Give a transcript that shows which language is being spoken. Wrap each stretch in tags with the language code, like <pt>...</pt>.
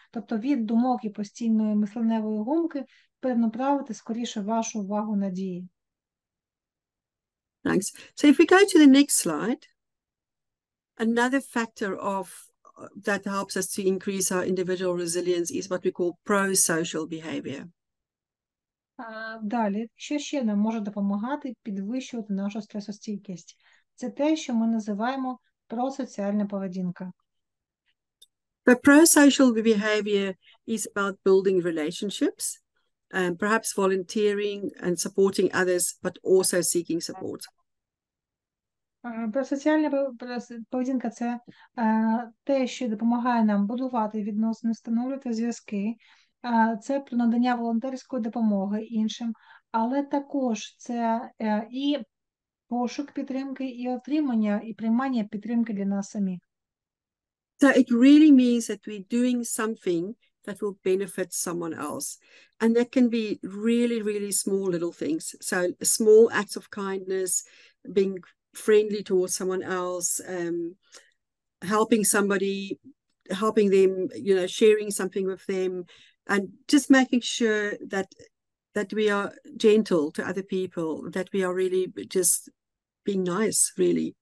<uk>Тобто від думок і постійної мисленневої гумки перенаправити скоріше вашу увагу на дії.</uk> <en>Thanks. So if we go to the next slide, another factor that helps us to increase our individual resilience is what we call pro-social behavior.</en> <uk>Далі, що ще нам може допомагати підвищувати нашу стресостійкість? Це те, що ми називаємо просоціальна поведінка.</uk> <en>The pro-social behavior is about building relationships, perhaps volunteering and supporting others, but also seeking support.</en> <uk>Просоціальна поведінка – це те, що допомагає нам будувати відносини, встановлювати зв'язки. Це про надання волонтерської допомоги іншим, але також це і пошук підтримки, і отримання, і приймання підтримки для нас самих.</uk> <en>So it really means that we're doing something that will benefit someone else. And that can be really, really small little things. So small acts of kindness, being friendly towards someone else, helping somebody, helping them, you know, sharing something with them, and just making sure that we are gentle to other people, that we are really just being nice, really.</en>